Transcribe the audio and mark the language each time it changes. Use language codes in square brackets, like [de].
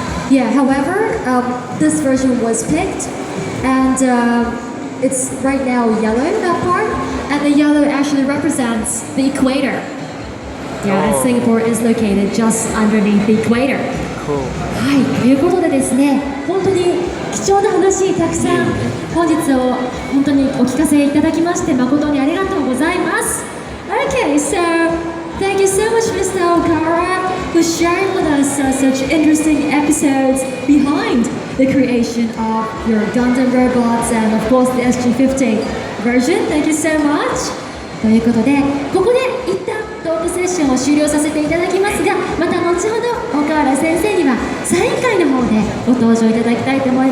[en] Yeah, however, this version was picked and it's right now yellow, that part, and the yellow actually represents the equator. Yeah, and Singapore is located just underneath the equator. [ja] はい、ということでですね、本当に貴重な話たくさん本日を本当にお聞かせいただきまして誠にありがとうございます。 [en] Okay, so thank you so much, Mr. Okara, for sharing with us such interesting episodes behind the creation of your Gundam robots and of course the SG-50 version. Thank you so much. [ja] ということで、ここで一旦トークセッションを終了させていただきますが、また後ほど岡原先生にはサイン会の方でご登場いただきたいと思います。